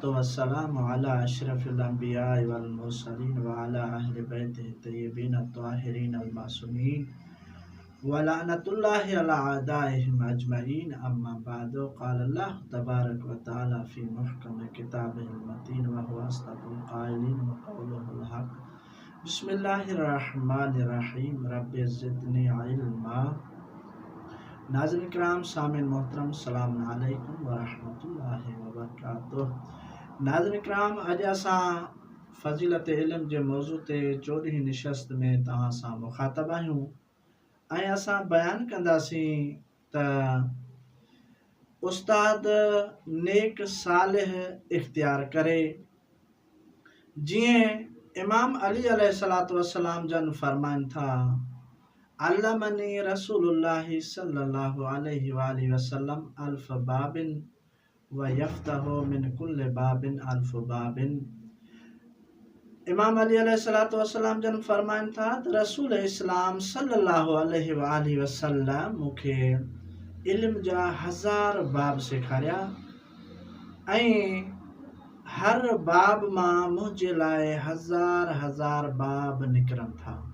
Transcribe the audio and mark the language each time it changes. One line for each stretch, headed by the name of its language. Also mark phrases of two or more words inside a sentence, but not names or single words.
Arabic: والسلام على أشرف الأنبياء والمرسلين وعلى أهل بيته الطيبين الطاهرين المعصومين ولعنة الله على أعدائهم أجمعين أما بعد قال الله تبارك وتعالى في محكم كتابه المتين وهو أصدق القائلين وقوله الحق بسم الله الرحمن الرحيم رب زدني علما
Sindhi: नाज़रीन किराम सामिन मोहतरम
Arabic: سلام عليكم ورحمة الله وبركاته.
Sindhi: नाज़रीन किराम अॼु असां फ़ज़ीलत इल्म जे मौज़ू ते 14 निशस्त में तव्हां सां मुख़ातब आहियूं ऐं असां बयानु कंदासीं त उस्ताद नेक सालिह इख्तियार करे जीअं इमाम अली
Arabic: عليه الصلاة والسلام
Sindhi: जन फरमाइनि था
Arabic: علمني رسول الله صلى الله عليه وسلم ألف باب ويفتح من كل باب ألف باب.
Sindhi: इमाम अली
Arabic: عليه الصلاة والسلام
Sindhi: जन फरमाइनि था त रसूल इस्लाम
Arabic: صلى الله عليه وسلم
Sindhi: मूंखे इल्म जा 1000 बाब सेखारिया ऐं हर बाब मां मुंहिंजे लाइ 1000 बाब निकिरनि था।